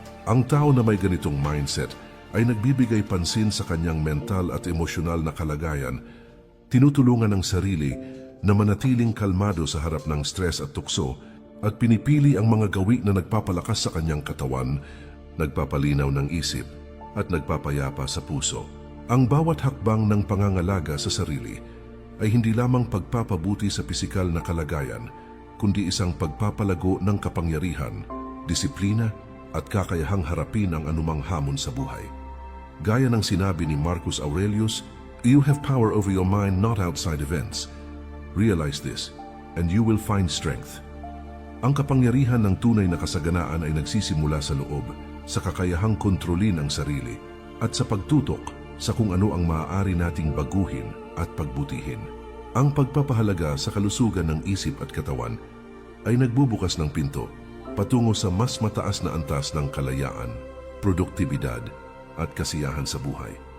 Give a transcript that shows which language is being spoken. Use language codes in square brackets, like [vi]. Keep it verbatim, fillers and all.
[tl] Ang tao na may ganitong mindset ay nagbibigay pansin sa kanyang mental at emosyonal na kalagayan, tinutulungan ang sarili na manatiling kalmado sa harap ng stress at tukso, at pinipili ang mga gawi na nagpapalakas sa kanyang katawan, nagpapalinaw ng isip at nagpapayapa sa puso. Ang bawat hakbang ng pangangalaga sa sarili ay hindi lamang pagpapabuti sa pisikal na kalagayan, kundi isang pagpapalago ng kapangyarihan, disiplina at kakayahang harapin ang anumang hamon sa buhay. [en] Gaya ng sinabi ni Marcus Aurelius, "You have power over your mind, not outside events. Realize this, and you will find strength." [tl] Ang kapangyarihan ng tunay na kasaganaan ay nagsisimula sa loob, sa kakayahang kontrolin ang sarili, at sa pagtutok sa kung ano ang maaari nating baguhin at pagbutihin. Ang pagpapahalaga sa kalusugan ng isip at katawan ay nagbubukas ng pinto patungo sa mas mataas na antas ng kalayaan, produktibidad at kasiyahan sa buhay.